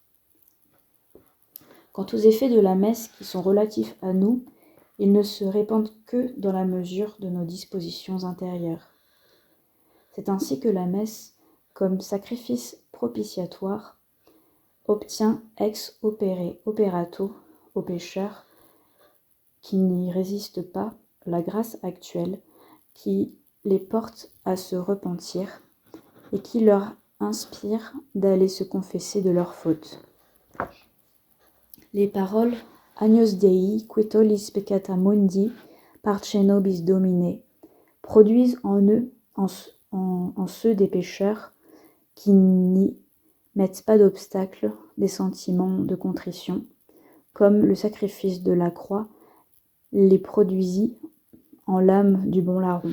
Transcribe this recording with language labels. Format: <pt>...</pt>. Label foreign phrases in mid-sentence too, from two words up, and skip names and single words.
<fr>Quant aux effets de la messe qui sont relatifs à nous, ils ne se répandent que dans la mesure de nos dispositions intérieures. C'est ainsi que la messe, comme sacrifice propitiatoire, obtient</fr> <la>ex operato</la> <fr>aux pécheurs qui n'y résistent pas la grâce actuelle qui les porte à se repentir et qui leur inspire d'aller se confesser de leurs fautes. Les paroles</fr> <la>Agnus Dei qui tollis peccata mundi parce nobis Domine</la> <fr>produisent en ceux des pécheurs qui n'y mettent pas d'obstacle des sentiments de contrition, comme le sacrifice de la croix les produisit en l'âme du bon larron.</fr>